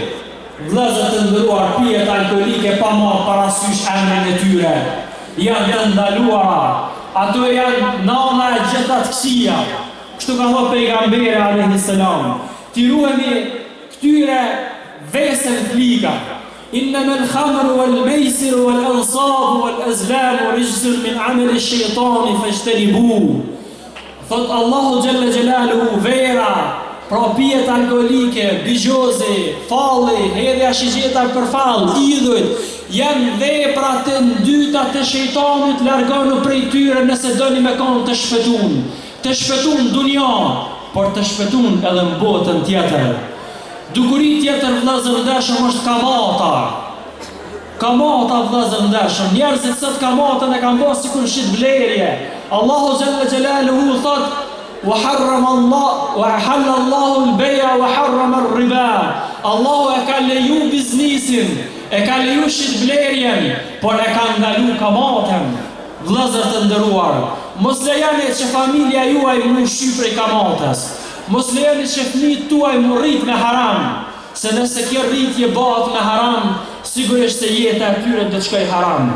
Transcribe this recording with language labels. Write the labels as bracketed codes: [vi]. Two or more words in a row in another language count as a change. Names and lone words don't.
[sq] Vëllezër të nderuar, pijet alkoolike pa marrë parasysh emrin e tyre janë të ndaluara. Ato janë nana e gjitha të këqija. Kështu ka thënë pejgamberi [ar] عليه السلام. [sq] Ti ruhemi këtyre veseve të liga. [ar] إنما الخمر والميسر والأنصاب والأزلام رجس من عمل الشيطان فاجتنبوه. [sq] Thot Allahu [ar] جل جلاله, [sq] vera, pra pijet alkoholike, bigjozi, falli, hedhja shigjeta për fall, idhujt, janë vepra të ndyta të shejtanit, largonu prej tyre nëse doni me kanë të shpëtun dunja, por të shpëtun edhe në botën tjetër. Dukuri tjetër, vëllezër ndershëm, është kamata. Kamata, vëllezër ndershëm, njerëzit sot kamatën e kanë bërë sikur shit blerje. Allahu [ar] جل جلاله [sq] thot: [ar] وحرم الله وحل الله البيع وحرم الربا. [sq] Allahu e ka leju biznisin, e ka leju shitblerjen, por e ka ndalu kamatën. Vëllezër të nderuar, mos lejoni që familja juaj mu shqy prej kamatës. Mos lejoni që fëmijët tuaj mu rrit me haram, se nëse kjo rritje bëhet me haram, sigurisht se jeta e tyre do të shkojë haram.